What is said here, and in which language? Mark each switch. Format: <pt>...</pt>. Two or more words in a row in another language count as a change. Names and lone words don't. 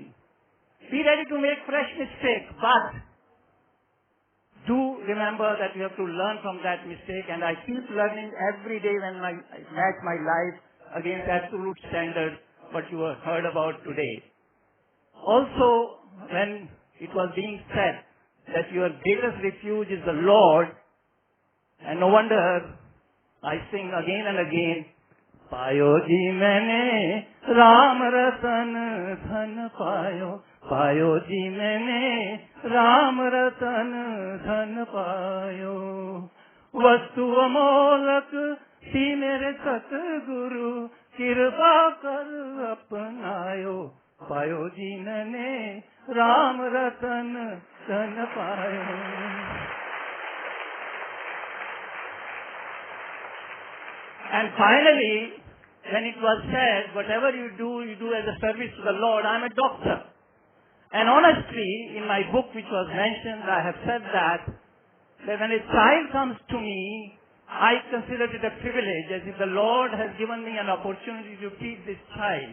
<en>Be ready to make fresh mistakes, but do remember that you have to learn from that mistake, and I keep learning every day when I match my life against absolute standards, what you have heard about today. Also, when it was being said that your greatest refuge is the Lord, and no wonder I sing again and again,</en> <hi>पायो जी मैंने राम रतन धन पायो, पायो जी मैंने राम रतन धन पायो, वस्तु अमोलक सी मेरे सतगुरु, किरपा कर अपनायो, पायो जी मैंने राम रतन धन पायो.</hi> <en>And finally, when it was said, whatever you do as a service to the Lord. I'm a doctor. And honestly, in my book which was mentioned, I have said that when a child comes to me, I consider it a privilege, as if the Lord has given me an opportunity to teach this child.</en>